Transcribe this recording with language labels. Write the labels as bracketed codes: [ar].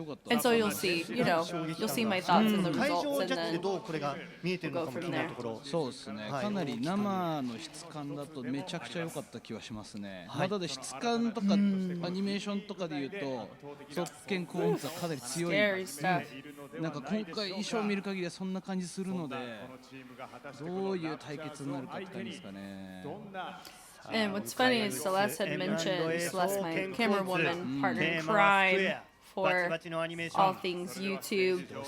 [en] And so you'll see, you know, you'll see my thoughts on the results and then we'll go from there. [ja] そうですね。かなり生の質感だとめちゃくちゃ良かった気はしますね。まあただ質感とかアニメーションとかで言うと、特権コーンズはかなり強い。なんか今回衣装を見る限りはそんな感じするので、どういう対決になるかって感じですかね。 [en] And what's funny is Celeste had mentioned, Celeste, my camera woman, partner in crime for all things YouTube.